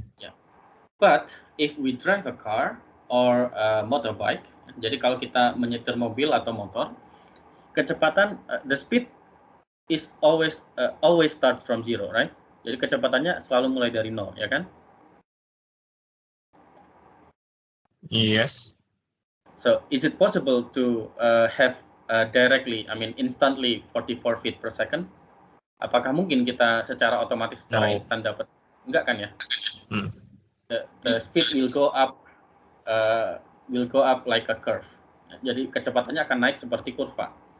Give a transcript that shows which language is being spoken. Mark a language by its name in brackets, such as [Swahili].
[English] Yeah. But if we drive a car or a motorbike, [Indonesian] jadi kalau kita menyetir mobil atau motor, kecepatan [English] the speed is always start from 0, right? [Indonesian] Jadi kecepatannya selalu mulai dari 0, ya kan? [English] Yes. So is it possible to have directly, instantly 44 feet per second? [Indonesian] Apakah mungkin kita secara otomatis, secara instan dapat? Enggak kan ya? [English] The speed will go up like a curve. [Indonesian] Jadi kecepatannya akan naik seperti kurva.